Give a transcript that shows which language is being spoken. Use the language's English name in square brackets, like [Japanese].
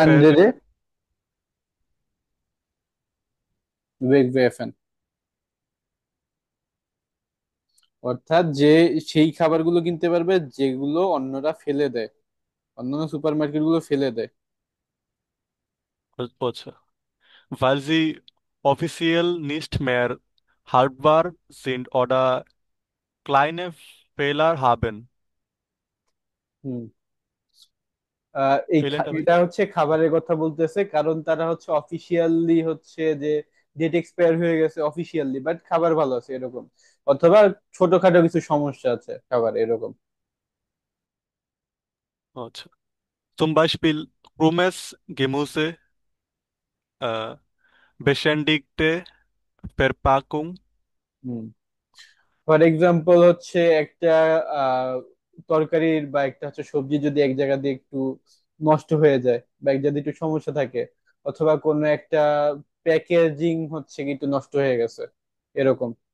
[German] andere wegwerfen, [Bangla] অর্থাৎ যে সেই খাবারগুলো কিনতে পারবে যেগুলো অন্যরা ফেলে দেয়, অন্যান্য সুপার মার্কেট গুলো ফেলে দেয়। [German] আচ্ছা, weil sie offiziell nicht mehr haltbar sind oder kleine Fehler haben. [Bangla] হুম। এই লাইনটা ভাই। এটা হচ্ছে খাবারের কথা বলতেছে, কারণ তারা হচ্ছে অফিসিয়ালি হচ্ছে যে ডেট এক্সপায়ার হয়ে গেছে অফিসিয়ালি, বাট খাবার ভালো আছে এরকম, অথবা ছোটখাটো কিছু সমস্যা আছে খাবার এরকম। [German] আচ্ছা, zum Beispiel krummes Gemüse, äh, beschädigte Verpackung. [Bangla] Hmm. For example হচ্ছে একটা আহ তরকারির বা একটা হচ্ছে সবজি যদি এক জায়গা দিয়ে একটু নষ্ট হয়ে যায়, বা এক জায়গায় একটু সমস্যা থাকে, অথবা কোনো একটা প্যাকেজিং হচ্ছে কি একটু নষ্ট হয়ে গেছে, এরকম।